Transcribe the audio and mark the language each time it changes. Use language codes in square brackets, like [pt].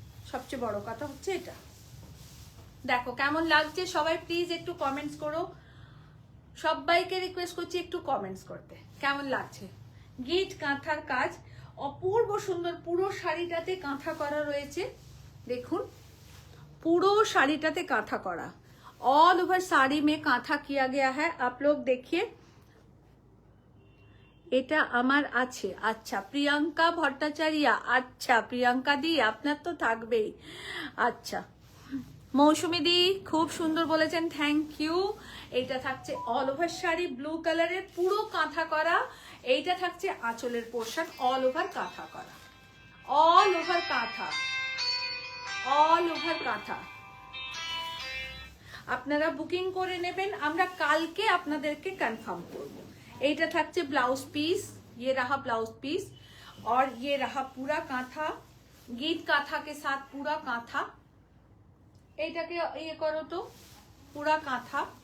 [bn] সবচেয়ে বড় কথা হচ্ছে এটা। দেখো কেমন লাগছে, সবাই প্লিজ একটু কমেন্টস করো। সবাইকে রিকোয়েস্ট করছি একটু কমেন্টস করতে, কেমন লাগছে। গিট কাঁথার কাজ অপূর্ব সুন্দর, পুরো শাড়িটাতে কাঁথা করা রয়েছে। দেখুন পুরো শাড়িটাতে [hi] कांथा करा, ऑल ओवर साड़ी में कांथा किया गया है। आप लोग देखिए, [bn] এটা আমার আছে। আচ্ছা প্রিয়াঙ্কা ভট্টাচার্য, আচ্ছা প্রিয়াঙ্কা দি আপনার তো থাকবেই। আচ্ছা মৌসুমী দি খুব সুন্দর বলেছেন, থ্যাংক ইউ। এইটা থাকছে অল ওভার শাড়ি ব্লু কালারের, পুরো কাঁথা করা। এইটা থাকছে আঁচলের পোর্শন, অল ওভার কাঁথা করা, অল ওভার কাঁথা, অল ওভার কাঁথা। আপনারা বুকিং করে নেবেন, আমরা কালকে আপনাদেরকে কনফার্ম করব। এইটা থাকছে ব্লাউজ পিস, [hi] ये रहा ब्लाउज पीस और ये रहा पूरा कांथा, गीट कांथा के साथ पूरा कांथा। এইটাকে ये करो तो पूरा कांथा।